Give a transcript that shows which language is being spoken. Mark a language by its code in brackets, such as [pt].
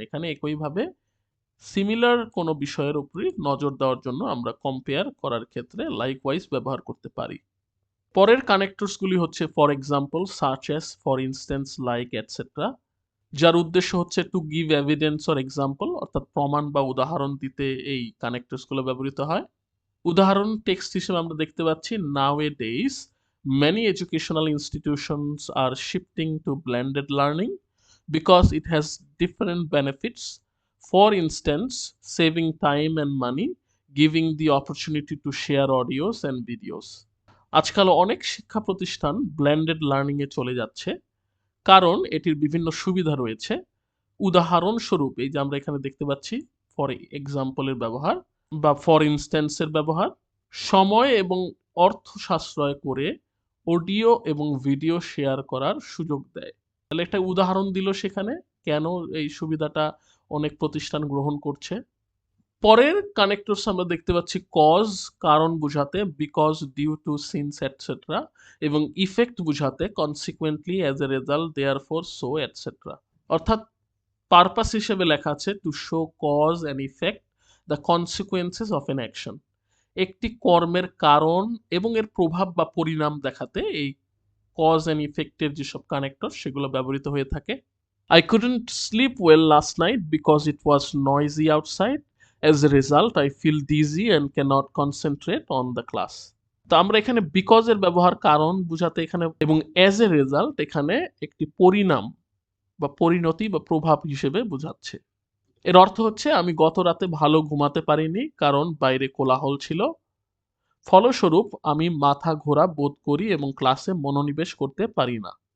[bn] এখানে একইভাবে সিমিলার কোনো বিষয়ের উপরই নজর দেওয়ার জন্য আমরা কম্পেয়ার করার ক্ষেত্রে লাইকওয়াইজ ব্যবহার করতে পারি। পরের কানেক্টরস গুলি হচ্ছে for example, such as, for instance, like, etcetera, যার উদ্দেশ্য হচ্ছে [en] to give evidence or example, [bn] অর্থাৎ প্রমাণ বা উদাহরণ দিতে এই কানেক্টরস গুলো ব্যবহৃত হয়। উদাহরণ টেক্সট হিসেবে আমরা দেখতে পাচ্ছি, [en] Nowadays many educational institutions are shifting to blended learning because it has different benefits. For instance, saving time and money, giving the opportunity to share audios and videos. [bn] আজকাল অনেক শিক্ষা প্রতিষ্ঠান ব্লেন্ডেড লার্নিং এ চলে যাচ্ছে কারণ এটির বিভিন্ন সুবিধা রয়েছে। উদাহরণস্বরূপ এই যে আমরা এখানে দেখতে পাচ্ছি ফর এক্সাম্পলের ব্যবহার বা ফর ইনস্ট্যান্সের ব্যবহার, সময় এবং অর্থ সাশ্রয় করে অডিও এবং ভিডিও শেয়ার করার সুযোগ দেয়। তাহলে একটা উদাহরণ দিল সেখানে কেন এই সুবিধাটা অনেক প্রতিষ্ঠান গ্রহণ করছে। পরের কানেক্টরস আমরা দেখতে পাচ্ছি কজ, কারণ বোঝাতে, because, due to, since etcetera, এবং ইফেক্ট বোঝাতে, consequently, as a result, therefore, so etcetera. অর্থাৎ পারপাস হিসেবে লেখা আছে [en] To show cause and effect the consequences of an action. [bn] একটি কর্মের কারণ এবং এর প্রভাব বা পরিণাম দেখাতে এই কজ অ্যান্ড ইফেক্টের যেসব কানেক্টর সেগুলো ব্যবহৃত হয়ে থাকে। [en] I couldn't sleep well last night because it was noisy outside. As a result, I feel dizzy and cannot concentrate on the class. [bn] তো আমরা এখানে বিকজ এর ব্যবহার কারণ বোঝাতে এখানে, এবং অ্যাজ এ রেজাল্ট এখানে একটি পরিণাম বা পরিণতি বা প্রভাব হিসেবে বোঝাচ্ছে। এর অর্থ হচ্ছে, আমি গত রাতে ভালো ঘুমাতে পারিনি কারণ বাইরে কোলাহল ছিল। ফলস্বরূপ আমি মাথা ঘোরা বোধ করি এবং ক্লাসে মনোনিবেশ করতে পারি না।